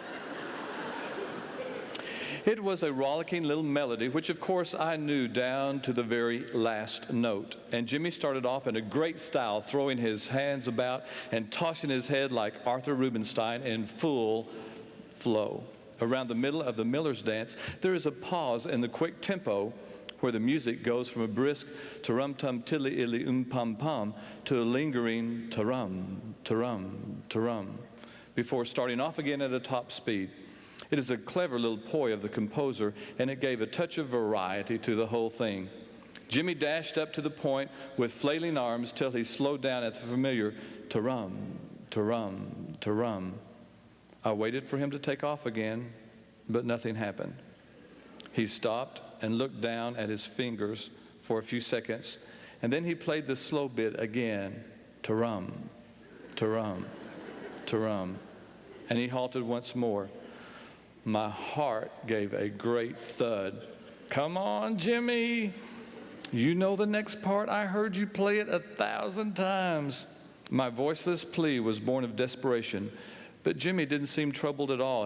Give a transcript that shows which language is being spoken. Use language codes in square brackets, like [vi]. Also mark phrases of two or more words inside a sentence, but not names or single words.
[en] It was a rollicking little melody, which of course I knew down to the very last note. And Jimmy started off in a great style, throwing his hands about and tossing his head like Arthur Rubinstein in full flow. Around the middle of the Miller's Dance, there is a pause in the quick tempo where the music goes from a brisk ta-rum-tum tilly-illy-pam-pam to a lingering ta-rum, ta-rum, ta-rum, before starting off again at a top speed. It is a clever little ploy of the composer, and it gave a touch of variety to the whole thing. Jimmy dashed up to the point with flailing arms till he slowed down at the familiar ta-rum, ta-rum, ta-rum. I waited for him to take off again, but nothing happened. He stopped and looked down at his fingers for a few seconds, and then he played the slow bit again, ta-rum, ta-rum, ta-rum, and he halted once more. My heart gave a great thud. Come on, Jimmy. You know the next part. I heard you play it 1,000 times. My voiceless plea was born of desperation, but Jimmy didn't seem troubled at all.